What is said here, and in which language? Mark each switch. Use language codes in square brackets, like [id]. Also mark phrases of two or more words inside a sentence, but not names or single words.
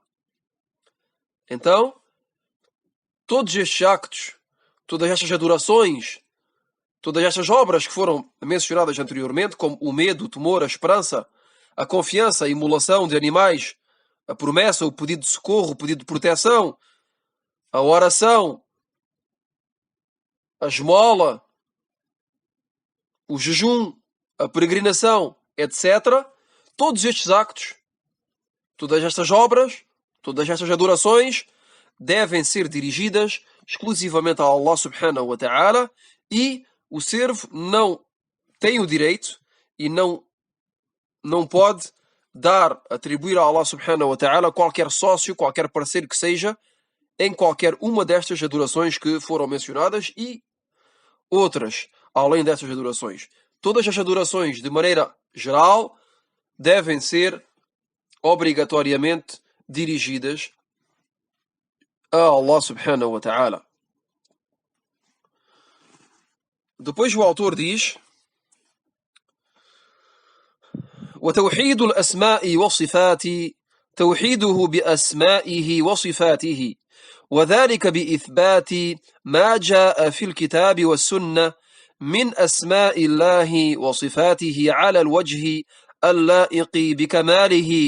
[pt] Então, todos estes actos, todas estas adorações, todas estas obras que foram mencionadas anteriormente, como o medo, o temor, a esperança, a confiança, a imolação de animais, a promessa, o pedido de socorro, o pedido de proteção, a oração, a esmola, o jejum, a peregrinação, etc. Todos estes actos, todas estas obras, todas estas adorações devem ser dirigidas exclusivamente a Allah [ar] سبحانه وتعالى, [pt] e o servo não tem o direito e não pode atribuir a Allah [ar] سبحانه وتعالى [pt] qualquer sócio, qualquer parceiro que seja, em qualquer uma destas adorações que foram mencionadas e outras, além destas adorações. Todas as adorações, de maneira geral, devem ser obrigatoriamente dirigidas a Allah [ar] سبحانه وتعالى. [pt] Depois o autor diz: [ar] وتوحيد الأسماء والصفات توحيده بأسمائه وصفاته، وذلك بإثبات ما جاء في الكتاب والسنة من أسماء الله وصفاته على الوجه اللائق بكماله